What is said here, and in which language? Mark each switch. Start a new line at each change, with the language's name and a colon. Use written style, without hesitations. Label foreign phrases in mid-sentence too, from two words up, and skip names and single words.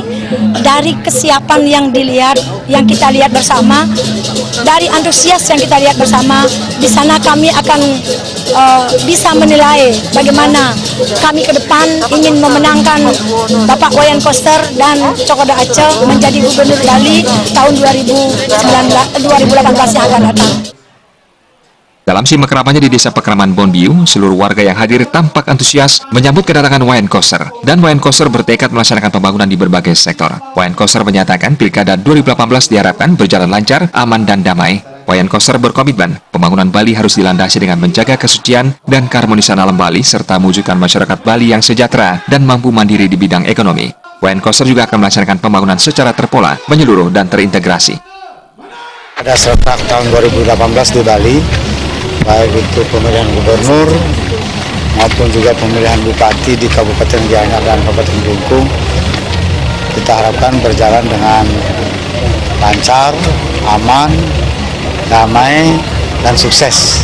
Indonesian: Dari kesiapan yang dilihat, yang kita lihat bersama, dari antusias yang kita lihat bersama, di sana kami akan bisa menilai bagaimana kami ke depan ingin memenangkan Bapak Wayan Koster dan Cok Aceh menjadi gubernur Bali tahun 2018 yang akan datang. Dalam simak keramatnya di Desa Pekeraman Bonbiu, seluruh warga yang hadir tampak antusias menyambut kedatangan Wayan Koster. Dan Wayan Koster bertekad melaksanakan pembangunan di berbagai sektor. Wayan Koster menyatakan pilkada 2018 diharapkan berjalan lancar, aman, dan damai. Wayan Koster berkomitmen, pembangunan Bali harus dilandasi dengan menjaga kesucian dan keharmonisan alam Bali, serta mewujudkan masyarakat Bali yang sejahtera dan mampu mandiri di bidang ekonomi. Wayan Koster juga akan melaksanakan pembangunan secara terpola, menyeluruh, dan terintegrasi. Pada serentak tahun 2018 di Bali, baik itu pemilihan gubernur maupun juga pemilihan bupati di Kabupaten Gianyar dan Kabupaten Bungkung, kita harapkan berjalan dengan lancar, aman, damai, dan sukses.